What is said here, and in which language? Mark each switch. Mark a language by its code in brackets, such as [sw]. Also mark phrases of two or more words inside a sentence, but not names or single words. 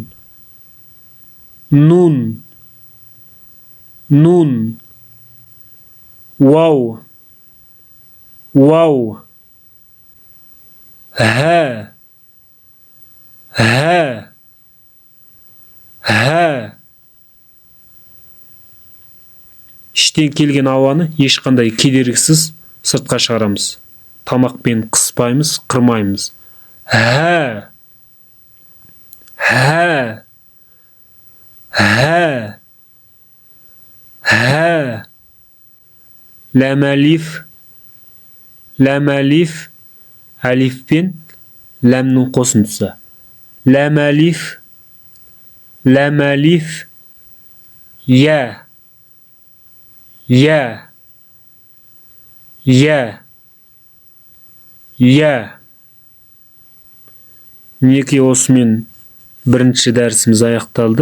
[kk] Нун. Нун. Вау. Вау. Һә. Һә. Һә. Іштен келген ауаны ешқандай кедергісіз сыртқа шығарамыз. Тамақпен қыспаймыз, қырмаймыз. Һә. Һә. Һә. Һә. Ләм әлиф. Ләм әлиф. Әлиф пен ләмнің қосындысы. Ләм әлиф. Ләм әлиф. Я. Я. Я. Я. Мінекей осымен бірінші дәрісіміз аяқталды.